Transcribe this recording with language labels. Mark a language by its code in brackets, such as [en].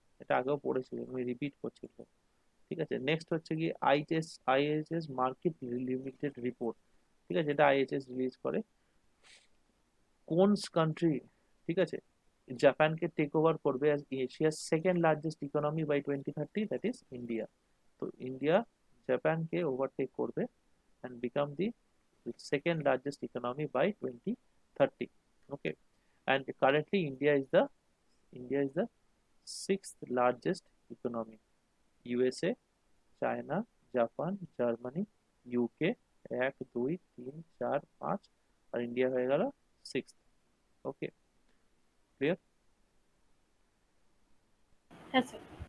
[bn] এটা আগেও পড়েছিল, আমি রিপিট করছি, ঠিক আছে। নেক্সট হচ্ছে কি আইএইচএস মার্কেট লিমিটেড রিপোর্ট, ঠিক আছে, এটা আইএইচএস রিলিজ করে। কোন কান্ট্রি, ঠিক আছে, জাপানকে টেক ওভার করবে অ্যাজ এশিয়ার second largest economy by 2030? [en] That is India. [bn] তো ইন্ডিয়া জাপানকে ওভারটেক করবে [en] and become the second largest economy by 2030. Okay, and currently India is the sixth largest economy. [bn] USA, China, Japan, Germany, UK 1 2 3 4 5, আর India হয়ে গেল sixth. ওকে, clear? হ্যাঁ sir.